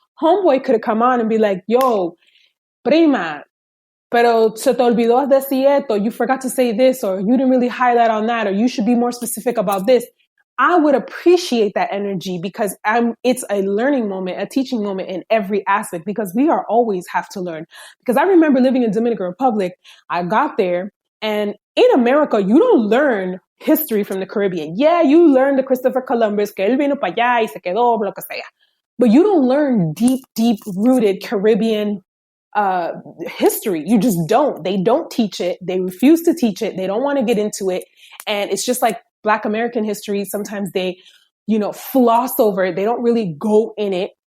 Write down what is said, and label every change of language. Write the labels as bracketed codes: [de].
[en] Homeboy could have come on and be like, yo, [es] prima, pero se te olvidó decir esto, [en] you forgot to say this, or you didn't really highlight on that, or you should be more specific about this. I would appreciate that energy, because it's a learning moment, a teaching moment in every aspect, because we are always have to learn. Because I remember living in Dominican Republic, I got there, and in America, you don't learn history from the Caribbean. Yeah, you learn the Christopher Columbus, [es] que él vino para allá y se quedó, lo que sea. [en] But you don't learn deep rooted Caribbean history. You just don't. They don't teach it. They refuse to teach it. They don't want to get into it. And it's just like Black American history. Sometimes they, floss over it. They don't really go in it.